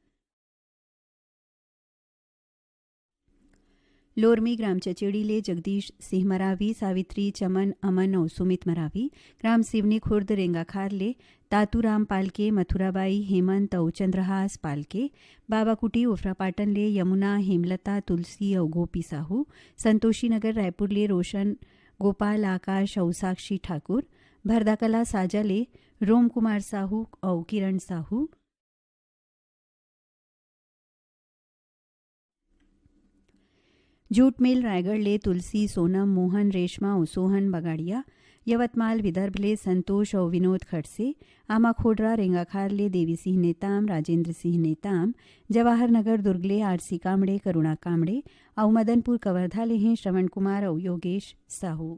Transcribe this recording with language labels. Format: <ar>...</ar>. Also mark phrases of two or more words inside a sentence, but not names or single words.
<hne>लोरमी ग्राम चचेड़ी ले जगदीश सिंह मरावी सावित्री चमन अमन और सुमित मरावी ग्राम सिवनी खुर्द रेंगाखार ले तातूराम पालके मथुराबाई हेमंत और चंद्रहास पालके बाबा कुटी उफरा पाटन ले यमुना हेमलता तुलसी और गोपी साहू संतोषी नगर रायपुर ले रोशन गोपाल आकाश और साक्षी ठाकुर भरदाकला साजा ले रोम कुमार साहू और किरण साहू जूट मिल रायगढ़ ले तुलसी सोनम मोहन रेशमा और सोहन बगाड़िया यवतमाल विदर्भ ले संतोष और विनोद खड़से आमा खोडरा रेंगाखार ले देवी सिंह नेताम राजेंद्र सिंह नेताम जवाहर नगर दुर्ग ले आरसी कामड़े करुणा कामड़े और मदनपुर कवर्धा ले हैं श्रवण कुमार और योगेश साहू।</hne>